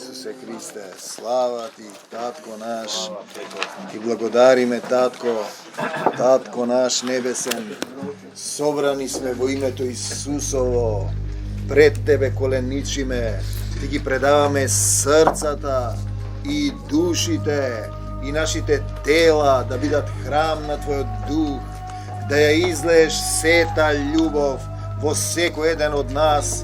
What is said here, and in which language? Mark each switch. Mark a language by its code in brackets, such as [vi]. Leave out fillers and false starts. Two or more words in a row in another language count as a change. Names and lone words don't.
[mk] Isuse Kriste, slava ti, Tatko naš, ti благодариме, Tatko naš nebesen, sobrani sme во името Исусово, пред Тебе коленичиме, Ти ги предаваме срцата и душите и нашите тела да бидат храм на Твојот дух, да ја излееш сета љубов во секој еден од нас.